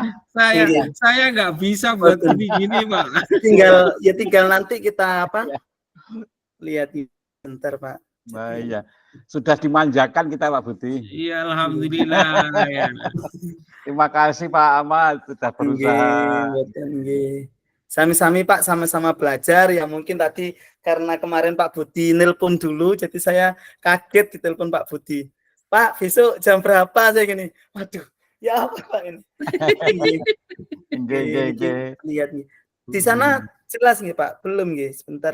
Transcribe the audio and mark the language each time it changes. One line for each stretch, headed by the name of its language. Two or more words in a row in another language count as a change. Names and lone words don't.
Indonesian: Saya nggak bisa buat gini Pak. Tinggal nanti kita lihat bentar Pak. Nah, iya. Sudah dimanjakan kita Pak Budi. Iya, alhamdulillah. Terima kasih Pak Ahmad sudah berusaha. Sami-sami Pak, sama-sama belajar ya. Mungkin tadi karena kemarin Pak Budi nelpon dulu, jadi saya kaget ditelepon Pak Budi. Pak, besok jam berapa saya gini? Waduh, ya apa Pak ini? Lihat nih. Di sana jelas nih Pak? Belum nih, sebentar.